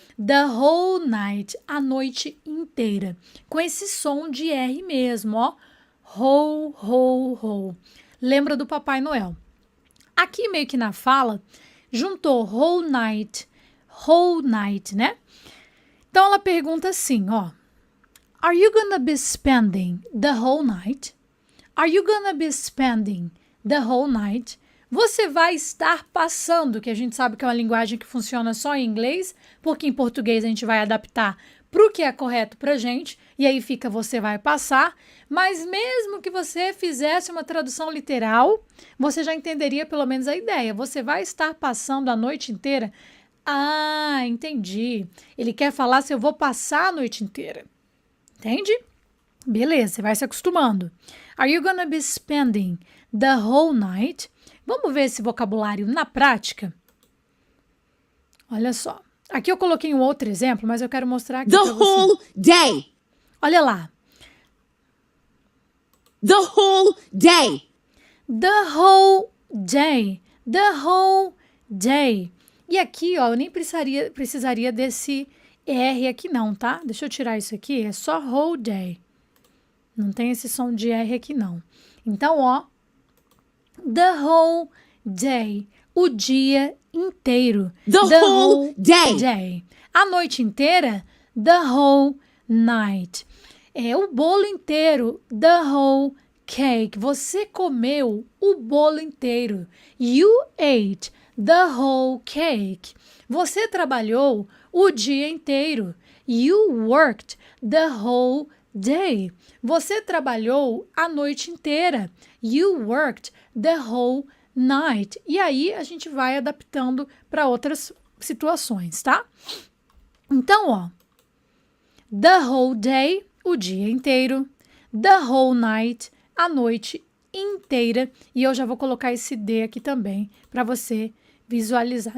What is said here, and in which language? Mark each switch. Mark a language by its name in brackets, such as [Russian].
[English] The whole night, [Portuguese] a noite inteira. Com esse som de R mesmo, ó. Ho, ho, ho. Lembra do Papai Noel. Aqui meio que na fala, juntou [English] whole night, [Portuguese] né? Então ela pergunta assim, ó. [English] Are you gonna be spending the whole night? Are you gonna be spending the whole night? [Portuguese] Você vai estar passando, que a gente sabe que é uma linguagem que funciona só em inglês, porque em português a gente vai adaptar para o que é correto para a gente, e aí fica você vai passar, mas mesmo que você fizesse uma tradução literal, você já entenderia pelo menos a ideia. Você vai estar passando a noite inteira? Ah, entendi. Ele quer falar se eu vou passar a noite inteira. Entende? Beleza, você vai se acostumando. [English] Are you gonna be spending the whole night? [Portuguese] Vamos ver esse vocabulário na prática? Olha só. Aqui eu coloquei um outro exemplo, mas eu quero mostrar aqui pra você. [English] The whole day. [Portuguese] Olha lá. [English] The whole day. The whole day. The whole day. [Portuguese] E aqui, ó, eu nem precisaria desse R aqui não, tá? Deixa eu tirar isso aqui. É só [English] whole day. [Portuguese] Não tem esse som de R aqui não. [English] Então, ó. The whole day. [Portuguese] O dia inteiro. [English] The whole day. [Portuguese] A noite inteira. [English] The whole night. [Portuguese] É o bolo inteiro. [English] The whole cake. [Portuguese] Você comeu o bolo inteiro. [English] You ate the whole cake. [Portuguese] Você trabalhou o dia inteiro. [English] You worked the whole day. [Portuguese] Você trabalhou a noite inteira. [English] You worked the whole night. [Portuguese] E aí a gente vai adaptando para outras situações, tá? Então, ó. [English] The whole day, [Portuguese] o dia inteiro. [English] The whole night, [Portuguese] a noite inteira. E eu já vou colocar esse D aqui também para você visualizar.